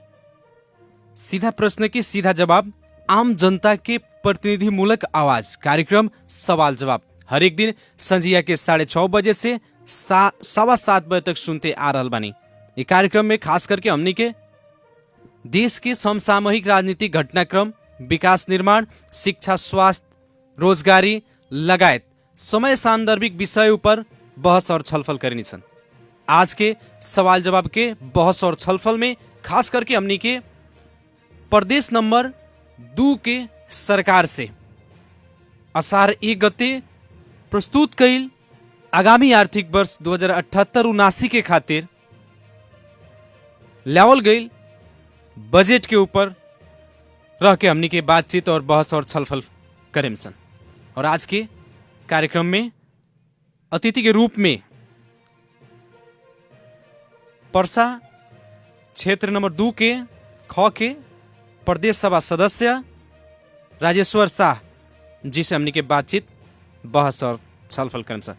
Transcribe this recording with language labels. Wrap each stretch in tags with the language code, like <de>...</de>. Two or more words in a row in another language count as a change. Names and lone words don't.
<bho>सीधा प्रश्न की सीधा जवाब, आम जनता के प्रतिनिधिमूलक आवाज कार्यक्रम सवाल जवाब हरेक दिन संझिया के 6:30 बजे से 7:15 बजे तक सुनते आ रहल बानी। ये कार्यक्रम में खास करके हमनी के देश के समसामयिक राजनीतिक घटनाक्रम, विकास निर्माण, शिक्षा, स्वास्थ्य, रोजगारी लगायत समय सान्दर्भिक विषय पर बहस और छलफल करनी सन। आज के सवाल जवाब के बहस और छलफल में खास करके हमनी के प्रदेश नंबर 2 के सरकार से असार 1 गते प्रस्तुत कईल आगामी आर्थिक वर्ष 2078-79 के खातिर लावल गईल बजट के ऊपर रह के हमनी के बातचीत और बहस और छलफल करें सन। और आज के कार्यक्रम में अतिथि के रूप में पर्सा क्षेत्र नंबर 2 के ख के प्रदेश सभा सदस्य राजेश्वर शाह जी से हमनी के बातचीत बहस और छलफल करें सन।</bho>